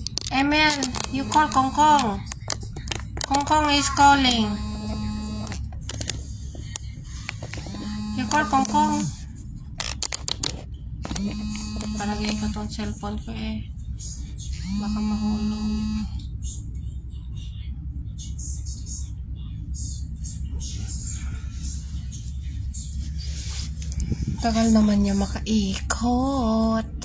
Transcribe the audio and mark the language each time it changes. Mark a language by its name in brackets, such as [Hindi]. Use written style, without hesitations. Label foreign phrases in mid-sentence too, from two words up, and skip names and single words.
[English] Emil, you call Kong Kong. Kong Kong is calling. You call Kong Kong. [Filipino] Palagay ko tong cellphone ko eh. Baka mahulog. Tagal naman niya makaikot.